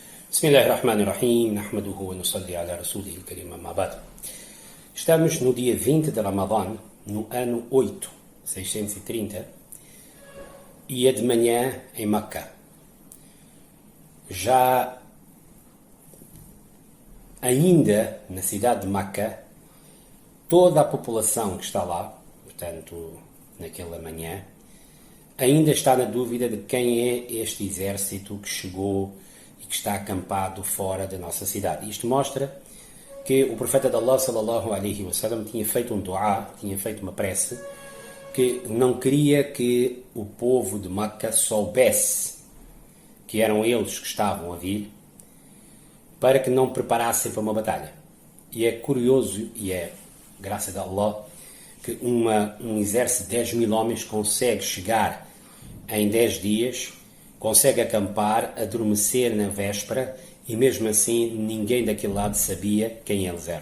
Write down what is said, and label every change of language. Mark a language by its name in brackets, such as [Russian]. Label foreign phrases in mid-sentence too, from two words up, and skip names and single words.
[Arabic] بسم الله الرحمن الرحيم، نحمده ونصلي على رسوله الكريم أما بعد. [Portuguese] Estamos no dia 20 de Ramadã, no ano 8, 630, e é de manhã em Meca. Já ainda na cidade de Meca, toda a população que está lá, portanto, naquela manhã, ainda está na dúvida de quem é este exército que chegou e que está acampado fora da nossa cidade. Isto mostra que o profeta de Allah, [Arabic] صلى الله عليه وسلم, [Portuguese] tinha feito um du'a, tinha feito uma prece, que não queria que o povo de Meca soubesse que eram eles que estavam a vir, para que não preparassem para uma batalha. E é curioso, e é graças a Allah, que um exército de 10 mil homens consegue chegar em 10 dias, consegue acampar, adormecer na véspera, e mesmo assim ninguém daquele lado sabia quem eles eram.